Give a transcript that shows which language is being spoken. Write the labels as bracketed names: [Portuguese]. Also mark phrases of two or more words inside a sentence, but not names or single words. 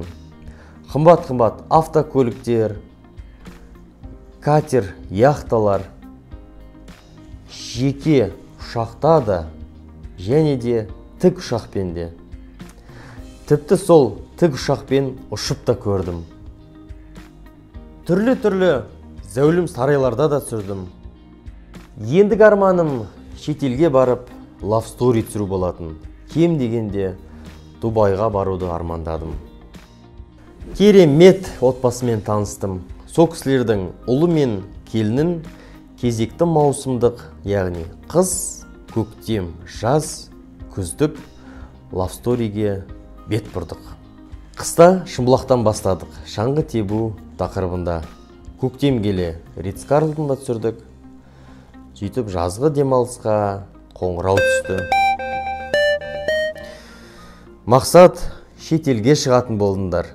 [Kazakh] Қымбат-қымбат автокөліктер, катер, яхталар, жеке ұшақта да, және де тік ұшақпен де. Тіпті сол тік ұшақпен ұшып та көрдім. Түрлі зәулім сарайларда да түсірдім. Ендігі арманым шетелге барып, [English] love story [Kazakh] түсіру болатын. Кем дегенде Дубайға баруды армандадым. Керемет отбасымен таныстым. Сол кісілердің ұлы мен келінін кезекті маусымдық, яғни қыс, көктем, жаз, күздік [English] love storyге [Kazakh] бет бұрдық. Қыста Шымбұлақтан бастадық. Шаңғы тебу тақырыбында. Көктем келе Ридс-Карлтонда түсірдік. Сөйтіп жазғы демалысқа қоңырау түсті. Мақсат, шетелге шығатын болдыңдар.